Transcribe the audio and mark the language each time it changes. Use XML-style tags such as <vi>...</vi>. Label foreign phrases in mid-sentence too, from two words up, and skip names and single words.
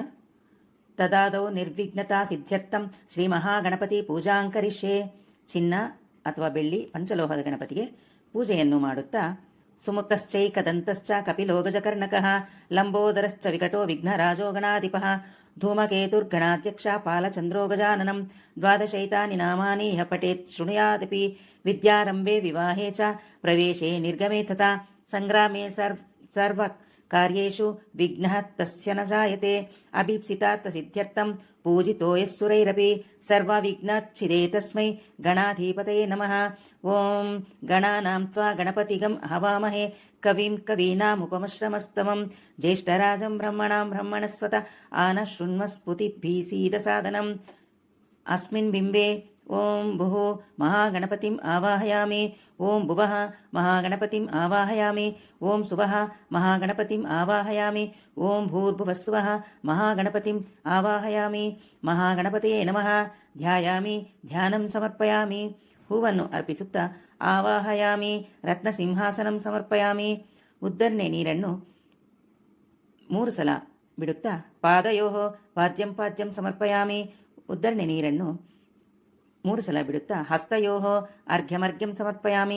<sa>ತದಾದೌ ನಿರ್ವಿಘ್ನತಾ ಸಿದ್ಧ್ಯರ್ಥಂ ಶ್ರೀ ಮಹಾಗಣಪತಿ ಪೂಜಾಂಕರಿಷ್ಯೆ.</sa> <kn>ಚಿನ್ನ ಅಥವಾ ಬೆಳ್ಳಿ ಪಂಚಲೋಹದ ಗಣಪತಿಗೆ ಪೂಜೆಯನ್ನು ಮಾಡುತ್ತಾ</kn> <sa>ಸುಮುಖಶ್ಚೈಕದಂತಶ್ಚ ಕಪಿಲೋ ಗಜಕರ್ಣಕಃ ಲಂಬೋದರಶ್ಚ ವಿಕಟೋ ವಿಘ್ನರಾಜೋ ಗಣಾಧಿಪಃ ಧೂಮಕೇತುರ್ಗಣಾಧ್ಯಕ್ಷ ಪಾಲಚಂದ್ರೋ ಗಜಾನನಂ ದ್ವಾದಶೈತಾನಿ ನಾಮಾನಿ ಯಃ ಪಠೇತ್ ಶೃಣುಯಾದಪಿ ವಿದ್ಯಾರಂಭೆ ವಿವಾಹೇ ಚ ಪ್ರವೇಶೆ ನಿರ್ಗಮೆ ತಥಾ ಸಂಗ್ರಾಮೇ ಸರ್ವ ಕಾರ್ಯೇಷು ವಿಘ್ನಃ ತಸ್ಯ ನ ಜಾಯತೆ ಅಭೀಪ್ಸಿತಾರ್ಥ ಸಿದ್ಧ್ಯರ್ಥಂ ಪೂಜಿತೋ ಯಃ ಸುರೈರಪಿ ಸರ್ವವಿಘ್ನಚ್ಛಿದೇ ತಸ್ಮೈ ಗಣಾಧಿಪತಯೇ ನಮಃ. ಓಂ ಗಣಾನಾಂ ತ್ವಾ ಗಣಪತಿಗಂ ಹವಾಮಹೇ ಕವಿಂ ಕವೀನಾಮುಪಮಶ್ರಮಸ್ತಮಂ ಜ್ಯೇಷ್ಠರಾಜಂ ಬ್ರಹ್ಮಣಾಂ ಬ್ರಹ್ಮಣಸ್ವತ ಆನ ಶೃಣ್ವಸ್ಫುತಿಭಿಃ ಸೀದಸಾದನಂ. ಅಸ್ಮಿನ್ ಬಿಂಬೆ ಓಂ ಭುಃ ಮಹಾಗಣಪತಿಂ ಆವಾಹಯಾಮಿ. ಓಂ ಭುವಃ ಮಹಾಗಣಪತಿಂ ಆವಾಹಯಾಮಿ. ಓಂ ಸುವಃ ಮಹಾಗಣಪತಿಂ ಆವಾಹಯಾಮಿ. ಓಂ ಭೂರ್ಭುವಸ್ಸುವಃ ಮಹಾಗಣಪತಿಂ ಆವಾಹಯಾಮಿ. ಮಹಾಗಣಪತಿಯೇ ನಮಃ. ಧ್ಯಾಯಾಮಿ ಧ್ಯಾನಂ ಸಮರ್ಪಯಾಮಿ.</sa> <kn>ಹೂವನ್ನು ಅರ್ಪಿಸುತ್ತಾ</kn> <sa>ಆವಾಹಯಾಮಿ. ರತ್ನಸಿಂಹಾಸನಂ ಸಮರ್ಪಯಾಮಿ.</sa> <kn>ಉದ್ದರ್ನೆ ನೀರನ್ನು 3 ಸಲ ಬಿಡುತ್ತಾ</kn> <sa>ಪಾದಯೋಃ ಪಾದ್ಯಂ ಪಾದ್ಯಂ ಸಮರ್ಪಯಾಮಿ.</sa> <kn>ಉದ್ದರ್ನೆ ನೀರನ್ನು 3 ಸಲ ಬಿಡುತ್ತಾ</kn> <sa>ಹಸ್ತಯೋಃ ಅರ್ಘ್ಯಮರ್ಘ್ಯಂ ಸಮರ್ಪಯಾಮಿ.</sa>